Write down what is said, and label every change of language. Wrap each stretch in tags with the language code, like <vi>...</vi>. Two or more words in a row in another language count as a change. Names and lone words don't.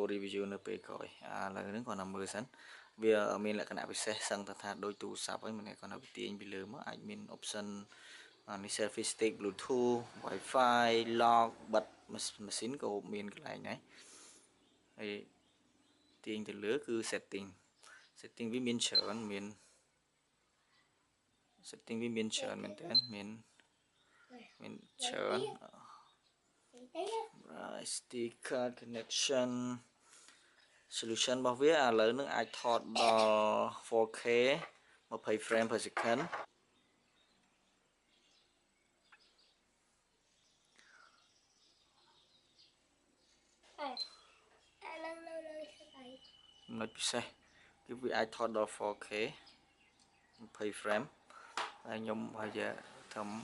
<km>review នៅពេលក្រោយឥឡូវនេះគាត់ណាមើលសិនវាមានលក្ខណៈពិសេសសឹងថាដូចទូរស័ព្ទហើយមិនគាត់ណាទាញពីលើមកអាចមាន option នេះ</km> <en>selfie stick bluetooth wifi lock</en> <km>បិទម៉ាស៊ីនក៏មានកន្លែងដែរហើយទាញទៅលើគឺ setting វាមានច្រើនមាន setting វាមានច្រើនមែនតើមានច្រើន</km> <en>sticker connection solution</en> <km>របស់វាឥឡូវនឹងអាចថតដល់ 4K 20</km> <en>frame per second</en> <km>ចំណុចពិសេសគឺវាអាចថតដល់ 4K 20 frame ហើយខ្ញុំហើយធ្វើ</km>